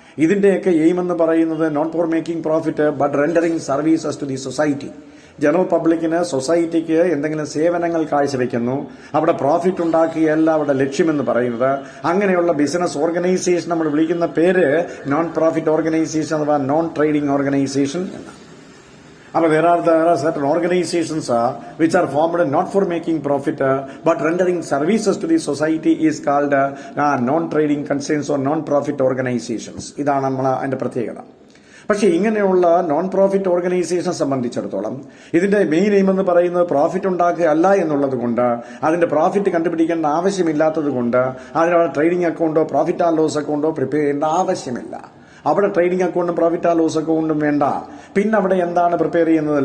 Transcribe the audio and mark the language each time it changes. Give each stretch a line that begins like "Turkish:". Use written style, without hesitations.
Malayalam: ഇതിന്റെയൊക്കെ എയിം എന്ന് പറയുന്നത്
English: Not for making profit but rendering services to the society.
Malayalam: General പബ്ലിക്കിന്, സൊസൈറ്റിക്ക് എന്തെങ്കിലും സേവനങ്ങൾ കാഴ്ചവെക്കുന്നു, അവിടെ പ്രോഫിറ്റ് ഉണ്ടാക്കുകയല്ല അവിടെ ലക്ഷ്യമെന്ന് പറയുന്നത്. അങ്ങനെയുള്ള ബിസിനസ് ഓർഗനൈസേഷൻ നമ്മൾ വിളിക്കുന്ന പേര് നോൺ പ്രോഫിറ്റ് ഓർഗനൈസേഷൻ അഥവാ നോൺ ട്രേഡിംഗ് ഓർഗനൈസേഷൻ എന്നാണ്.
English: But there are certain organizations which are formed not for making profit but rendering services to the society is called non-trading concerns or non-profit organizations.
Malayalam: ഇതാണ് നമ്മൾ അതിന്റെ പ്രത്യേകത. പക്ഷേ ഇങ്ങനെയുള്ള non profit ഓർഗനൈസേഷനെ സംബന്ധിച്ചിടത്തോളം ഇതിന്റെ മെയിൻ എയിം എന്ന് പറയുന്നത് പ്രോഫിറ്റ് ഉണ്ടാക്കുക അല്ല എന്നുള്ളത് കൊണ്ട്, അതിന്റെ പ്രോഫിറ്റ് കണ്ടുപിടിക്കേണ്ട ആവശ്യമില്ലാത്തത് കൊണ്ട് അതിനുള്ള trading അക്കൗണ്ടോ profit and loss അക്കൗണ്ടോ prepare ചെയ്യേണ്ട ആവശ്യമില്ല. അവിടെ ട്രേഡിംഗ് അക്കൗണ്ടും പ്രോഫിറ്റ് ആൻഡ് ലോസ് അക്കൗണ്ടും വേണ്ട. പിന്നെ അവിടെ എന്താണ് പ്രിപ്പയർ ചെയ്യുന്നത്?